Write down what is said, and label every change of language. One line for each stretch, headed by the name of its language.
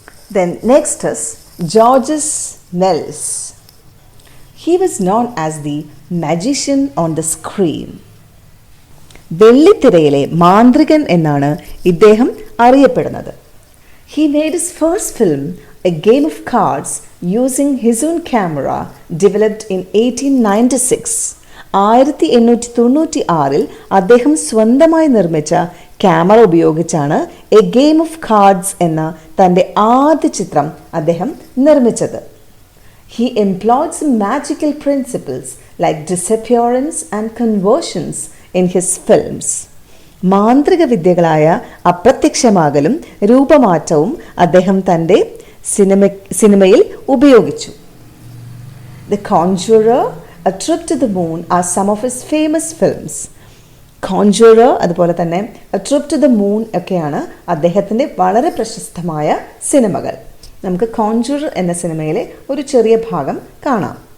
English: Then next is Georges Nels. He was known as the magician on the screen.
Malayalam: വെള്ളിത്തിരയിലെ മാന്ത്രികൻ എന്നാണ് ഇദ്ദേഹം അറിയപ്പെടുന്നത്.
English: He made his first film, A Game of Cards, using his own camera developed in 1896.
Malayalam: 1896 അദ്ദേഹം സ്വന്തമായി നിർമ്മിച്ച camera ഉപയോഗിച്ചാണ് A game of cards എന്ന തൻ്റെ ആദ്യ ചിത്രം അദ്ദേഹം നിർമ്മിച്ചത്.
English: He employed some magical principles like disappearance and conversions in his films.
Malayalam: മാന്ത്രിക വിദ്യകളായ അപ്രത്യക്ഷമാകലും രൂപമാറ്റവും അദ്ദേഹം തൻ്റെ സിനിമയിൽ ഉപയോഗിച്ചു.
English: The Conjurer, A Trip to the Moon are some of his famous films.
Malayalam: കോൺജുറർ അതുപോലെ തന്നെ A trip to the moon ഒക്കെയാണ് അദ്ദേഹത്തിൻ്റെ വളരെ പ്രശസ്തമായ സിനിമകൾ. നമുക്ക് കോൺജുറർ എന്ന സിനിമയിലെ ഒരു ചെറിയ ഭാഗം കാണാം.